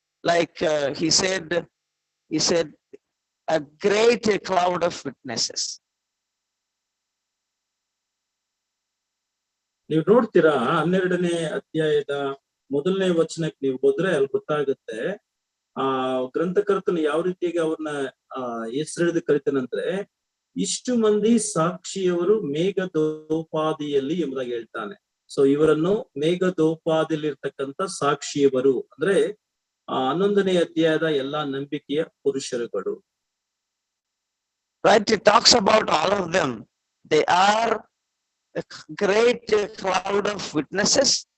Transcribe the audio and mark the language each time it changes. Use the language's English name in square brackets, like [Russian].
[English] Like he said, a great cloud of witnesses. [Kannada] ನೀವು ನೋಡ್ತೀರಾ 12ನೇ ಅಧ್ಯಾಯದ 1ನೇ ವಚನಕ್ಕೆ ನೀವು ಹೋದ್ರೆ ಅಲ್ಲಿ ಗೊತ್ತಾಗುತ್ತೆ ಗ್ರಂಥಕರ್ತನು ಯಾವ ರೀತಿಯಾಗಿ ಅವ್ರನ್ನ ಹೆಸರಿಡಿದು ಕರಿತಾನಂದ್ರೆ, ಇಷ್ಟು ಮಂದಿ ಸಾಕ್ಷಿಯವರು ಮೇಘದೋಪಾದಿಯಲ್ಲಿ ಎಂಬುದಾಗಿ ಹೇಳ್ತಾನೆ. ಸೊ ಇವರನ್ನು ಮೇಘದೋಪಾದಿಯಲ್ಲಿ ಇರ್ತಕ್ಕಂಥ ಸಾಕ್ಷಿಯವರು ಅಂದ್ರೆ 11ನೇ ಅಧ್ಯಾಯದ ಎಲ್ಲಾ ನಂಬಿಕೆಯ ಪುರುಷರುಗಳು. [English] Right, it talks about all of them. They are a great cloud of witnesses.